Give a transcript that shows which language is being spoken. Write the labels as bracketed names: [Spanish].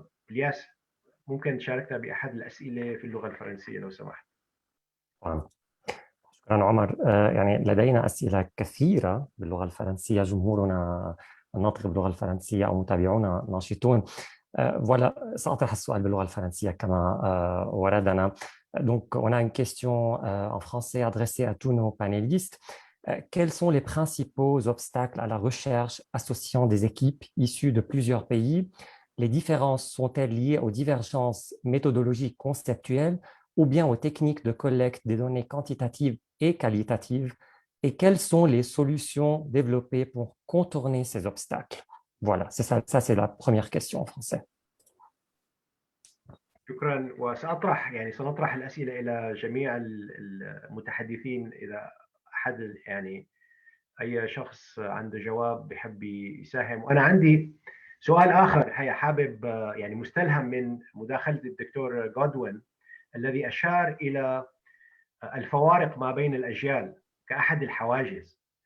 [Arabic] الياس، ممكن تشاركنا بأحد الأسئلة في اللغة الفرنسية لو سمحت؟ شكرا عمر. يعني لدينا أسئلة كثيرة باللغة الفرنسية، جمهورنا الناطق باللغة الفرنسية أو متابعونا ناشطون. Voilà, سأطرح السؤال باللغة الفرنسية كما وردنا. [French] Donc, on a une question en français adressée à tous nos panélistes. Quels sont les principaux obstacles à la recherche associant des équipes issues de plusieurs pays? Les différences sont-elles liées aux divergences méthodologiques conceptuelles ou bien aux techniques de collecte des données quantitatives et qualitatives? Et quelles sont les solutions développées pour contourner ces obstacles? Voilà, ça c'est la première question en français. [Arabic] شكرا. سنطرح الأسئلة إلى جميع المتحدثين. إذا أحد أي شخص عنده جواب بحب يساهم. وأنا عندي سؤال آخر حابب مستلهم من مداخلة الدكتور غودوين الذي أشار إلى الفوارق ما بين الأجيال كأحد الحواجز.